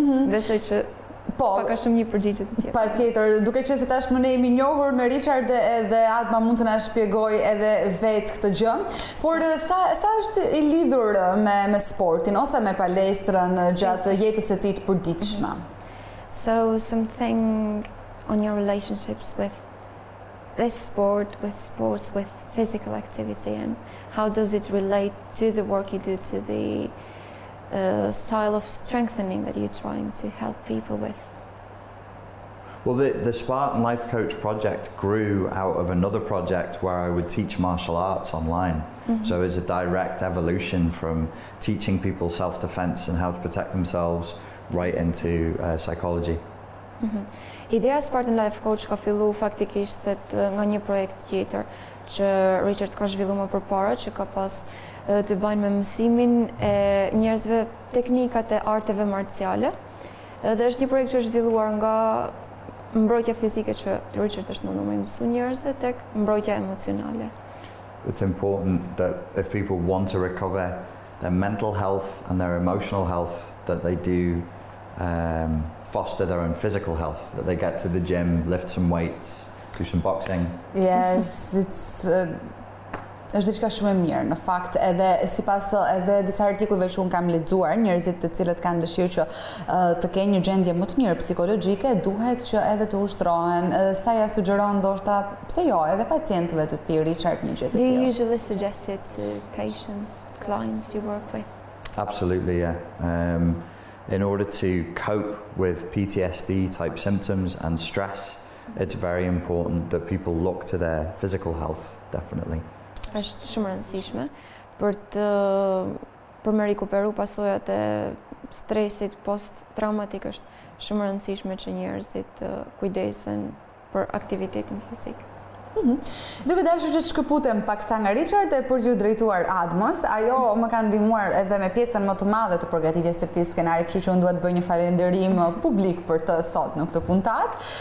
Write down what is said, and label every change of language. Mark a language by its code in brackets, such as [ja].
[sq] Besoj që ka shumë një përgjigje të tjera. Patjetër, duke qenë se tashmë ne jemi njohur me Richard edhe Adma mund të na shpjegoj edhe vetë këtë gjë. Por sa është i lidhur me sportin ose me palestrën gjatë jetës së tij të përditshme? [en] So something on your relationships with this sport, with sports, with physical activity, and how does it relate to the work you do, to the style of strengthening that you're trying to help people with? Well, the Spartan Life Coach project grew out of another project where I would teach martial arts online. So it's a direct evolution from teaching people self-defense and how to protect themselves right into psychology. [sq] Ideja Spartan Life Coach ka fillu faktikisht nga një projekt tjetër që Richard ka zhvillu më përpara, që ka pas të bëjnë me mësimin e njerëzve teknikat e arteve marciale. Dhe është një projekt që është zhvilluar nga mbrojtja fizike që Richard është mundur me mësu njerëzve tek mbrojtja emocionale. [en] It's important that if people want to recover their mental health and their emotional health, that they do foster their own physical health, that they get to the gym, lift some weights, do some boxing. [sq] Yes, është diçka shumë e mirë në fakt, edhe sipas edhe disa artikujve që unë kam lexuar, njerëzit të cilët kanë dëshirë që të kenë një gjendje më të mirë psikologjike, duhet që edhe të ushtrohen. Sa ja sugjeron ndoshta, pse jo, edhe pacientëve të tjerë, Richard, një gjë të tillë. [en] Do you usually suggest it to patients, clients you work with? Absolutely, yeah. In order to cope with PTSD type symptoms and stress, it's very important that people look to their physical health, definitely. [sq] Është shumë rëndësishme për me rikuperu pasojat e stresit post-traumatik, është shumë rëndësishme që njerëzit kujdesen për aktivitetin fizik. Duke dashur që të shkëputem pak sa nga Richard e për ju drejtuar Admës, ajo më ka ndihmuar edhe me pjesën më të madhe të përgatitjes së këtij skenari, kështu që unë dua të bëj një falënderim publik për të sot në këtë puntat.